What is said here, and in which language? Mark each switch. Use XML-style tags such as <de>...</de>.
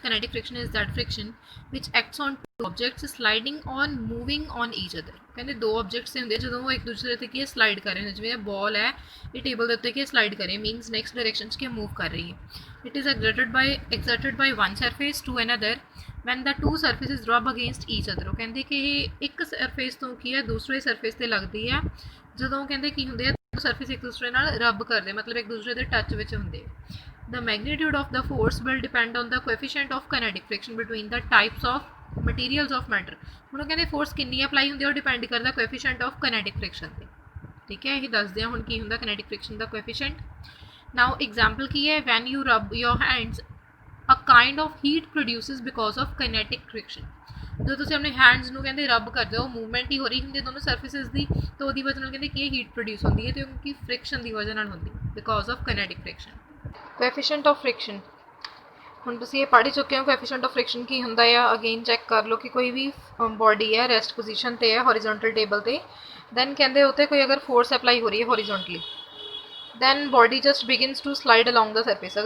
<en>Kinetic friction is that friction which acts on two objects sliding on moving on each other.</en> <pa>ਕਹਿੰਦੇ ਦੋ objects ਹੁੰਦੇ ਜਦੋਂ ਉਹ ਇੱਕ ਦੂਸਰੇ ਤੇ ਕੀ ਸਲਾਈਡ ਕਰ ਰਹੇ ਨੇ, ਜਿਵੇਂ ਬਾਲ ਹੈ ਇਹ ਟੇਬਲ ਦੇ ਉੱਤੇ ਕੀ ਸਲਾਈਡ ਕਰ ਰਹੀ ਹੈ ਮੀਨਸ ਨੈਕਸਟ ਡਾਇਰੈਕਸ਼ਨ 'ਚ ਕੀ ਮੂਵ ਕਰ ਰਹੀ ਹੈ।</pa> <en>It is exerted by one surface to another when the two surfaces rub against each other.</en> <pa>ਉਹ ਕਹਿੰਦੇ ਕਿ ਇਹ ਇੱਕ ਸਰਫੇਸ ਤੋਂ ਕੀ ਹੈ ਦੂਸਰੇ ਸਰਫੇਸ ਤੇ ਲੱਗਦੀ ਹੈ, ਜਦੋਂ ਕਹਿੰਦੇ ਕੀ ਹੁੰਦੇ ਆ ਸਰਫੇਸ ਇੱਕ ਦੂਸਰੇ ਨਾਲ ਰੱਬ ਕਰਦੇ, ਮਤਲਬ ਇੱਕ ਦੂਸਰੇ ਦੇ ਟੱਚ ਵਿੱਚ ਹੁੰਦੇ।</pa> <en>The magnitude of the force will depend on the coefficient of kinetic friction between the types of materials of matter.</en> <pa>ਹੁਣ ਉਹ ਕਹਿੰਦੇ ਫੋਰਸ ਕਿੰਨੀ ਅਪਲਾਈ ਹੁੰਦੀ ਹੈ ਉਹ ਡਿਪੈਂਡ ਕਰਦਾ ਕੋਐਫੀਸ਼ੀਐਂਟ ਆਫ kinetic friction ਤੇ। ਠੀਕ ਹੈ, ਇਹ ਦੱਸਦੇ ਹਾਂ ਹੁਣ ਕੀ ਹੁੰਦਾ kinetic friction ਦਾ ਕੋਐਫੀਸ਼ੀਐਂਟ।</pa> <en>now example</en> <pa>ਕੀ ਹੈ,</pa> <en>when you rub your hands a kind of heat produces because of kinetic friction.</en> <pa>ਜਦੋਂ ਤੁਸੀਂ ਆਪਣੇ ਹੈਂਡਸ ਨੂੰ ਕਹਿੰਦੇ ਰੱਬ ਕਰਦੇ ਹੋ ਮੂਵਮੈਂਟ ਹੀ ਹੋ ਰਹੀ ਹੁੰਦੀ ਦੋਨੋਂ ਸਰਫੇਸਿਸ ਦੀ, ਤਾਂ ਉਹਦੀ ਵਜ੍ਹਾ ਨਾਲ ਕਹਿੰਦੇ ਕੀ ਹੀਟ ਪ੍ਰੋਡਿਊਸ ਹੁੰਦੀ ਹੈ, ਤੇ ਕਿਉਂਕਿ ਫ੍ਰਿਕਸ਼ਨ ਦੀ ਵਜ੍ਹਾ ਨਾਲ ਹੁੰਦੀ</pa> <en>Because of kinetic friction.</en> <pa>Coefficient of friction, ਹੁਣ ਤੁਸੀਂ ਇਹ ਪੜ੍ਹ ਹੀ ਚੁੱਕੇ ਹੋ ਕੋਐਫੀਸ਼ੀਐਂਟ ਆਫ ਫ੍ਰਿਕਸ਼ਨ ਕੀ ਹੁੰਦਾ ਆ। ਅਗੇਨ ਚੈੱਕ ਕਰ ਲਓ ਕਿ ਕੋਈ ਵੀ ਬੋਡੀ ਹੈ ਰੈਸਟ ਪੋਜੀਸ਼ਨ ਤੇ ਹੈ ਹੌਰੀਜ਼ੋਨਟਲ ਟੇਬਲ ਤੇ, ਦੈਨ ਕਹਿੰਦੇ ਉੱਤੇ ਕੋਈ ਅਗਰ ਫੋਰਸ ਅਪਲਾਈ ਹੋ ਰਹੀ ਹੈ ਹੌਰੀਜ਼ੋਨਟਲੀ,</pa> <en>Then body just begins to slide along the surface.</en>